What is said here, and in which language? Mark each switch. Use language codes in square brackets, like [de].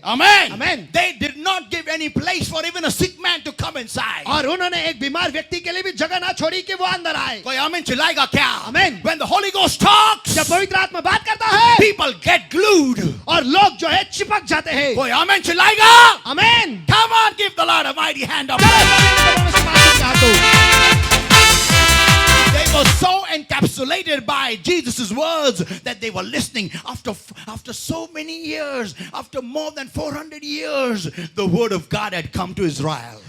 [en] Amen. Amen. They did not give any place for even a sick man to come inside. [hi] और उन्होंने एक बीमार व्यक्ति के लिए भी जगह ना छोड़ी कि वो अंदर आए। कोई आमीन चिल्लाएगा क्या? [en] Amen. When the Holy Ghost talks, [hi] जब पवित्र आत्मा बात करता है, [en] people get glued. [hi] और लोग जो है चिपक जाते हैं। कोई आमीन चिल्लाएगा? आमीन। [en] Come on, give the Lord a mighty hand of [hi] चलो, [en] praise. [hi] चलो, [en] They were so encapsulated by Jesus' words that they were listening. After so many years, after more than 400 years, the word of God had come to Israel.